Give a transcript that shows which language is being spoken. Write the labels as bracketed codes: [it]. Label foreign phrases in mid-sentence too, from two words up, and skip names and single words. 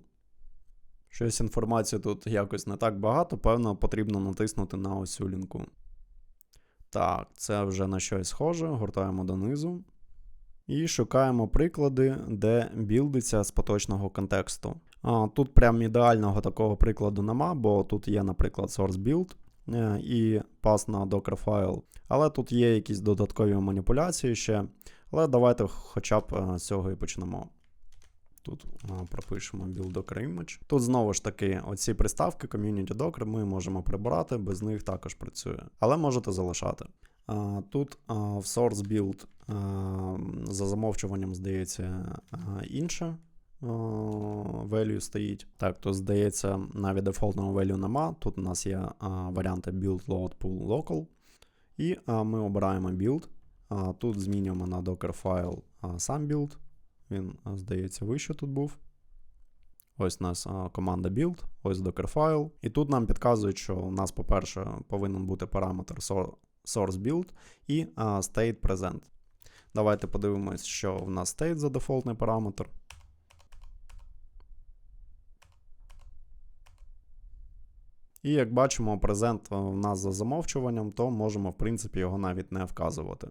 [uk] Щось інформації тут якось не так багато, певно, потрібно натиснути на ось цю лінку. Так, це вже на щось схоже, гортаємо донизу. І шукаємо приклади, де білдиться з поточного контексту. Тут прям ідеального такого прикладу нема, бо тут є, наприклад, [en] source build [uk] і пас на Docker файл. Але тут є якісь додаткові маніпуляції ще. Але давайте хоча б з цього і почнемо. Тут пропишемо [en] build Docker Image. [uk] Тут знову ж таки оці приставки Community Docker ми можемо прибирати, без них також працює. Але можете залишати. Тут в [en] source build [uk] за замовчуванням, здається, інше value стоїть. Так, тут, здається, навіть дефолтного value нема. Тут у нас є варіанти [en] build, load, pull, local. [uk] І ми обираємо build. Тут змінюємо на Docker файл сам build. Він, здається, вище тут був. Ось у нас команда build, ось Docker файл. І тут нам підказують, що у нас, по-перше, повинен бути параметр [en] source build [uk] і [en] state present. [uk] Давайте подивимось, що в нас state за дефолтний параметр. І як бачимо, present в нас за замовчуванням, то можемо, в принципі, його навіть не вказувати.